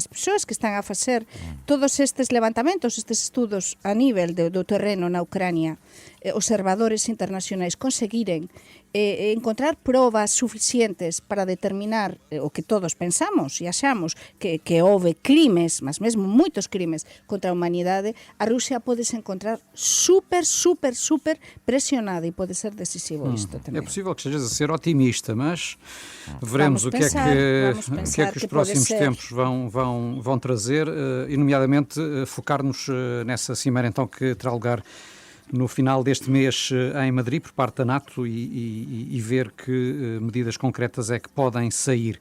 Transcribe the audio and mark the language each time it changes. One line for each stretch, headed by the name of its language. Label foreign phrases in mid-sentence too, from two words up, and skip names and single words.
Galician: persoas que están a facer todos estes levantamentos, estes estudos a nivel do terreno na Ucrania, observadores internacionais, conseguiren encontrar probas suficientes para determinar o que todos pensamos e achamos que houve crimes, mas mesmo moitos crimes contra a humanidade, a Rusia pode se encontrar super presionada e pode ser decisivo isto também.
Portuguese: É possível que estejas a ser otimista, mas veremos o que é que os próximos tempos vão trazer, e nomeadamente focar-nos nessa cimeira então que terá lugar no final deste mês em Madrid, por parte da NATO, e ver que medidas concretas é que podem sair.